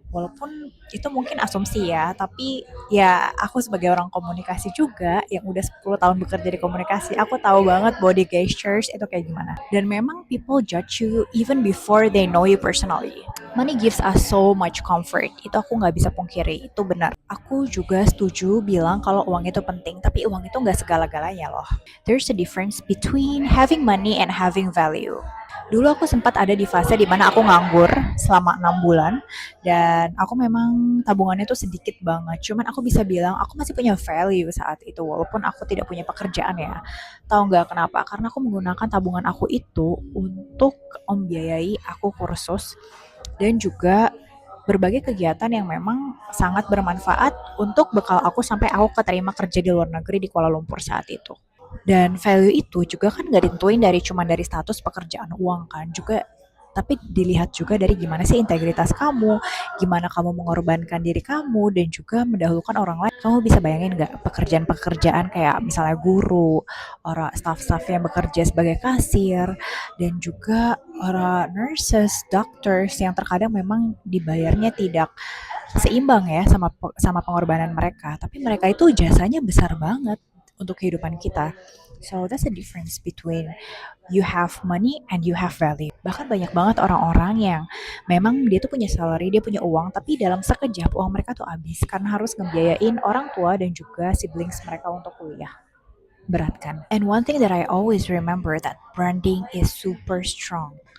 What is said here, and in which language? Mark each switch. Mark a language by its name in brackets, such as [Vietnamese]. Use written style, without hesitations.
[Indonesian] Walaupun itu mungkin asumsi ya, tapi ya aku sebagai orang komunikasi juga yang udah 10 tahun bekerja di komunikasi, aku tahu banget body gestures itu kayak gimana. Dan memang [English] people judge you even before they know you personally. Money gives us so much comfort, [Indonesian] itu aku nggak bisa pungkiri, itu benar. Aku juga setuju bilang kalau uang itu penting, tapi uang itu nggak segala-galanya loh. [English] There's a difference between having money and having value. [Indonesian] Dulu aku sempat ada di fase dimana aku nganggur selama 6 bulan dan aku memang tabungannya tuh sedikit banget. Cuman aku bisa bilang aku masih punya value saat itu walaupun aku tidak punya pekerjaan ya. Tahu nggak kenapa? Karena aku menggunakan tabungan aku itu untuk membiayai aku kursus dan juga berbagai kegiatan yang memang sangat bermanfaat untuk bekal aku sampai aku keterima kerja di luar negeri di Kuala Lumpur saat itu. Dan value itu juga kan gak ditentuin dari cuma dari status pekerjaan uang kan, juga tapi dilihat juga dari gimana sih integritas kamu, gimana kamu mengorbankan diri kamu dan juga mendahulukan orang lain. Kamu bisa bayangin nggak pekerjaan-pekerjaan kayak misalnya guru, orang staff-staff yang bekerja sebagai kasir, dan juga orang nurses, doctors yang terkadang memang dibayarnya tidak seimbang ya sama pengorbanan mereka, tapi mereka itu jasanya besar banget untuk kehidupan kita. [English] So that's the difference between you have money and you have value. [Indonesian] Bahkan banyak banget orang-orang yang memang dia tuh punya salary, dia punya uang, tapi dalam sekejap uang mereka tuh habis karena harus ngebiayain orang tua dan juga siblings mereka untuk kuliah. Berat kan? [English] And one thing that I always remember that branding is super strong.